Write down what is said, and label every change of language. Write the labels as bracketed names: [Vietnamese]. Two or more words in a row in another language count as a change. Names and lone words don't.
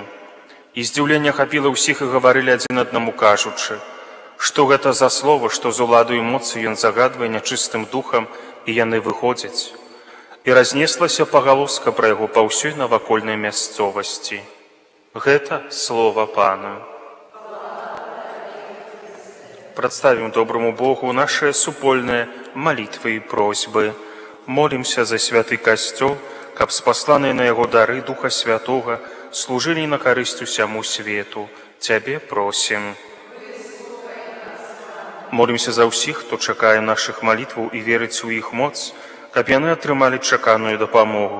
[Belarusian] І здзіўленне хапіла ўсіх, і гаварылі адзін аднаму, кажучы: «Што гэта за слово, што з уладу і моцы ён загадвае нячыстым духам, і яны выходзяць?» І разнеслася пагалоска пра яго па ўсёй навакольнай мясцовасці. Гэта слова Пана. [Russian] Представим доброму Богу наши супольные молитвы и просьбы. [Belarusian] Молимся за святы касцёл, каб спасланыя на яго дары Духа Святого служили на карысць усяму свету. Цябе просим. Молимся за ўсіх, хто чакае нашых малітваў і верыць у іх моц, каб яны атрымалі чаканую дапамогу.